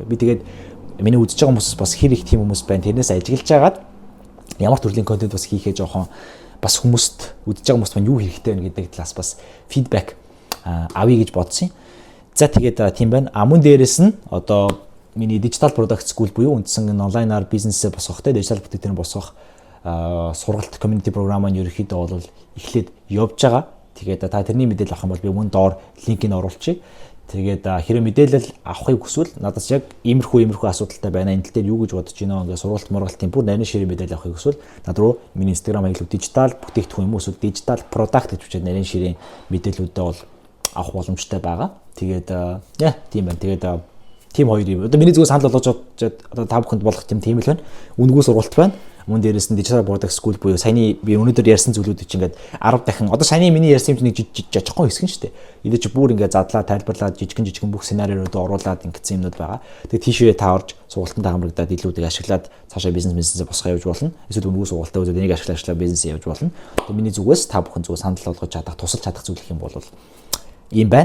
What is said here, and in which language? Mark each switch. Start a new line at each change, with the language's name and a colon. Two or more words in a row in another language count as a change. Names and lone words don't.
Mongolian: Би тэгээд миний үзэж байгаа хүмүүс бас хэр их тийм хүмүүс байна. Тэрнээс ажиглаж агаад ямар төрлийн контент бас хийхээ жоохон бас хүмүүст үзэж байгаа хүмүүст маань юу хэрэгтэй вэ гэдэг талаас бас фидбек авъя гэж бодсон юм. За тэгээд тийм байна. А мөн дээрэс нь одоо миний
English: digital product school
Mongolian: буюу үндсэн онлайнаар бизнесээ босгох те digital бүтээгдэхүүн босгох сургалт community програм маань ерөөхдөө бол эхлээд явж байгаа. Тэгээд та тэрний мэдээлэл авах юм бол би мөн доор линкийг оруулчих. Тэгээд хэрэв мэдээлэл авахыг хүсвэл надаас яг иймэрхүү асуудалтай байна. Энэ тал дээр юу гэж бодож байна вэ? Ингээ сургалт мургалтын бүр нарийн ширээ мэдээлэл авахыг хүсвэл над руу миний Instagram хаяг digital бүтээгдэхүүн юм уу эсвэл
English: digital product
Mongolian: гэж бичээд нарийн ширээ мэдээллүүдээ бол авах боломжтой байгаа. Тэгээд тийм байна. Тэгээд тим хоёр юм. Одоо миний зүгээр санал болгож одоо та бүхэнд болох тийм л байна. Үнгүү сургалт байна. Мөн дээрээс нь
English: digital product school
Mongolian: буюу саяны би өнөөдөр ярьсан зүйлүүд чинь ингээд 10 дахин одоо саяны миний ярьсан юм чинь нэг жижигхэн хэсэг нь шүү дээ. Эдгээр чи бүр ингээд задлаа, тайлбарлаад жижигхэн бүх сценариудыг оруулаад ингэсэн юмнууд байгаа. Тэгээд тийшээ та орж сургалтанд хамрагдаад илүүдийг ашиглаад цаашаа бизнесээ босгоо явж болно. Эсвэл үнгүү сургалтаа үзээд энийг ашиглаад бизнесээ явж болно. Тэгээд миний зүгээс та бүхэн зүгээр санал болгож чадах, тусалж чадах зүйл юм бол ийм байна.